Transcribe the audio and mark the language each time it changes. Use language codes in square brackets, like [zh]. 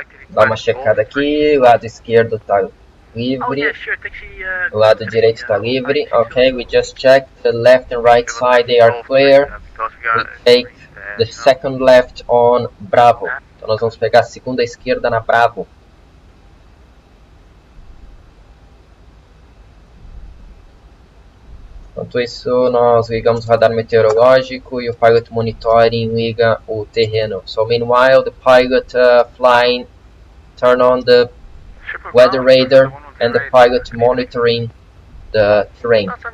[pt] Dá uma checada aqui, o lado esquerdo está livre, o lado direito está livre. [en] Okay, we just checked the left and right side, they are clear. We take the second left on Bravo. [pt] Então nós vamos pegar a segunda esquerda na Bravo. Enquanto isso, nós ligamos o radar meteorológico e o Pilot Monitoring liga o terreno. [en] So meanwhile, the pilot flying, turn on the weather radar and the pilot monitoring the terrain.